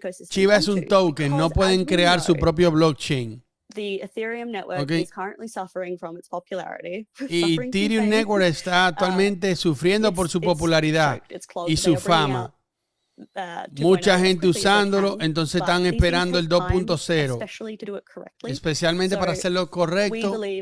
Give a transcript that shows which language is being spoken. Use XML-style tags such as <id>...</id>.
<es>Shiba es un token, no pueden crear su propio blockchain.</es> <en>The Ethereum network is currently suffering from its popularity.</en> <es>Y Ethereum Network está actualmente sufriendo por su popularidad y su fama. Mucha gente usándolo, entonces están esperando el 2.0, especialmente para hacerlo correcto.</es>